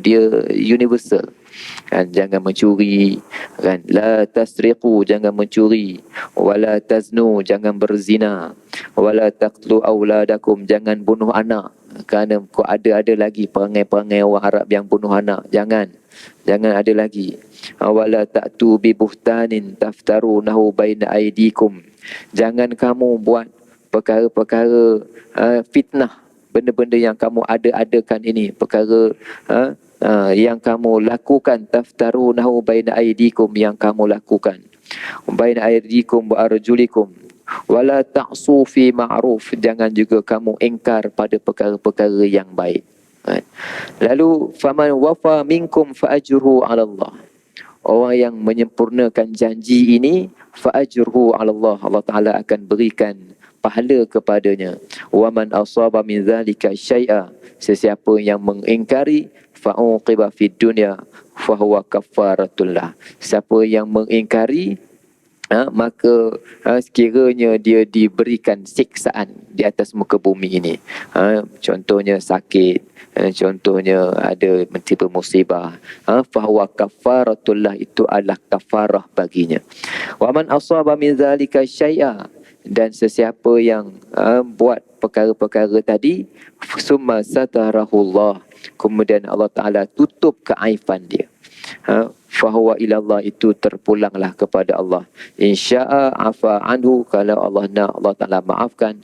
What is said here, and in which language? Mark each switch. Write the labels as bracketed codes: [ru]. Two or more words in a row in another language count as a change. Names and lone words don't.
[ms] Dia universal, kan? Jangan mencuri, kan? [ar] لا تسرقوا, [ms] jangan mencuri. [ar] ولا تزنوا, [ms] jangan berzina. [ar] ولا تقتلوا أولادكم, [ms] jangan bunuh anak. Kerana kau ada lagi perangai-perangai orang Arab yang bunuh anak. Jangan ada lagi. [ar] ولا تأتوا ببهتان تفترونه بين أيديكم, [ms] jangan kamu buat perkara-perkara fitnah, benda-benda yang kamu adakan ini, perkara yang kamu lakukan, [ar] تفترونه بين أيديكم, [ms] yang kamu lakukan, [ar] بين أيديكم وأرجلكم. ولا تعصوا في معروف, [ms] jangan juga kamu ingkar pada perkara-perkara yang baik. Lalu [ar] فمن وفى منكم فأجره على الله, [ms] orang yang menyempurnakan janji ini, [ar] فأجره على الله, [ms] Allah Taala akan berikan pahala kepadanya. [ar] ومن أصاب من ذلك شيئا, [ms] sesiapa yang mengingkari, [ar] فعوقب في الدنيا فهو كفارة له, [ms] siapa yang mengingkari maka sekiranya dia diberikan siksaan di atas muka bumi ini, contohnya sakit, contohnya ada mentimpa musibah, [ar] فهو كفارة له, [ms] itu adalah kafarah baginya. [ar] ومن أصاب من ذلك شيئا, [ms] dan sesiapa yang buat perkara-perkara tadi, [ar] ثم ستره الله, [ms] kemudian Allah Ta'ala tutup keaiban dia, [ar] فهو إلى الله, [ms] itu terpulanglah kepada Allah. [ar] إن شاء عفا عنه, [ms] kalau Allah nak Allah Ta'ala maafkan.